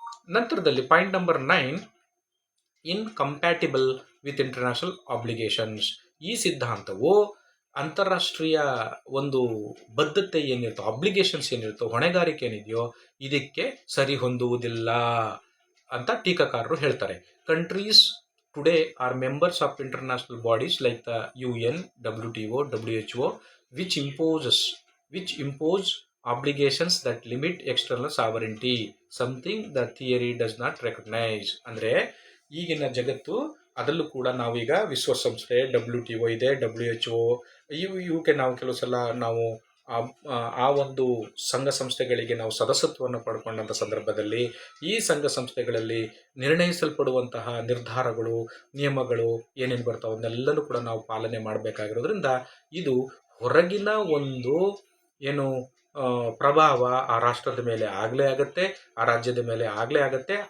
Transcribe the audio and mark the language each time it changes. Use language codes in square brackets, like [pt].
[kn] ನಂತರದಲ್ಲಿ [en] Point number 9, incompatible with international obligations. [kn] ಈ ಸಿದ್ಧಾಂತವು ಅಂತಾರಾಷ್ಟ್ರೀಯ ಒಂದು ಬದ್ಧತೆ ಏನಿರುತ್ತೋ, ಆಬ್ಲಿಗೇಷನ್ಸ್ ಏನಿರುತ್ತೋ, ಹೊಣೆಗಾರಿಕೆ ಏನಿದೆಯೋ ಇದಕ್ಕೆ ಸರಿ ಹೊಂದುವುದಿಲ್ಲ ಅಂತ ಟೀಕಾಕಾರರು ಹೇಳ್ತಾರೆ. [en] Countries today are members of international bodies like the UN, WTO, WHO, which impose obligations that limit external sovereignty, something the theory does not recognize. [kn] ಅಂದರೆ ಈಗಿನ ಜಗತ್ತು, ಅದರಲ್ಲೂ ಕೂಡ ನಾವೀಗ ವಿಶ್ವಸಂಸ್ಥೆ, WTO ಇದೆ, WHO, ಇವಕ್ಕೆ ನಾವು ಕೆಲವು ಸಲ ನಾವು ಆ ಒಂದು ಸಂಘ ಸಂಸ್ಥೆಗಳಿಗೆ ನಾವು ಸದಸ್ಯತ್ವವನ್ನು ಪಡ್ಕೊಂಡಂಥ ಸಂದರ್ಭದಲ್ಲಿ ಈ ಸಂಘ ಸಂಸ್ಥೆಗಳಲ್ಲಿ ನಿರ್ಣಯಿಸಲ್ಪಡುವಂತಹ ನಿರ್ಧಾರಗಳು, ನಿಯಮಗಳು ಏನೇನು ಬರ್ತಾವೆ ಅವನ್ನೆಲ್ಲನೂ ಕೂಡ ನಾವು ಪಾಲನೆ ಮಾಡಬೇಕಾಗಿರೋದ್ರಿಂದ ಇದು ಹೊರಗಿನ ಒಂದು ಏನು ಪ್ರಭಾವ ಆ ರಾಷ್ಟ್ರದ ಮೇಲೆ ಆಗಲೇ ಆಗುತ್ತೆ, ಆ ರಾಜ್ಯದ ಮೇಲೆ ಆಗಲೇ ಆಗುತ್ತೆ.